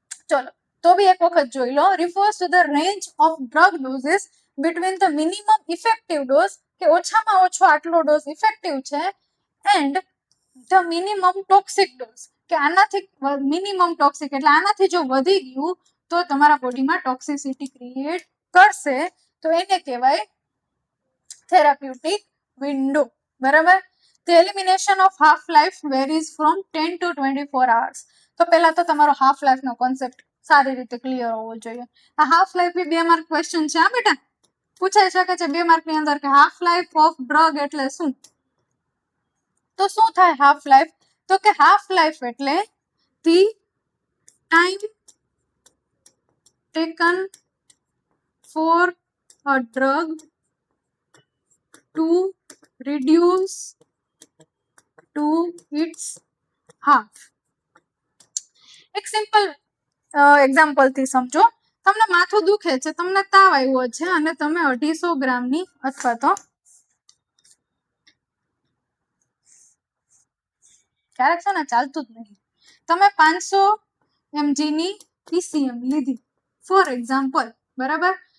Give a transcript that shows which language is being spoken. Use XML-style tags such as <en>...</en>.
<gu>ચલો તો બી એક વખત જોઈ લો.</gu> <en>refers to the range of drug doses between the minimum effective dose</en> <gu>કે ઓછામાં ઓછો આટલો ડોઝ ઇફેક્ટિવ છે</gu> <en>and the minimum toxic dose</en> <gu>કે આનાથી મિનિમમ ટોક્સિક એટલે આનાથી જો વધી ગયું તો તમારા બોડીમાં ટોક્સિસિટી ક્રિએટ કરશે તો એને કહેવાય થેરાપ્યુટિક વિન્ડો, બરાબર.</gu> <en>The elimination of half life varies from 10 to 24 hours.</en> <gu>તો પહેલા તો તમારો હાફ લાઈફ નો કોન્સેપ્ટ સારી રીતે ક્લિયર હોવો જોઈએ. આ હાફ લાઈફ બી 2 માર્ક ક્વેશ્ચન છે આ બેટા, પૂછાઈ શકે છે 2 માર્કની અંદર કે હાફ લાઈફ ઓફ ડ્રગ એટલે શું? તો શું થાય હાફ લાઈફ? તો કે હાફ લાઈફ એટલે</gu> <en>the time taken for a drug to reduce to its half.</en> <gu>એક સિમ્પલ એક્ઝામ્પલ થી સમજો. તમને માથું દુખે છે, તમને તાવ આવ્યો છે અને તમે 250 ગ્રામની અથવા તો ક્યારેક છે ને ચાલતું જ નહીં, તમે 500 mg ની PCM લીધી ફોર એક્ઝામ્પલ, બરાબર.</gu>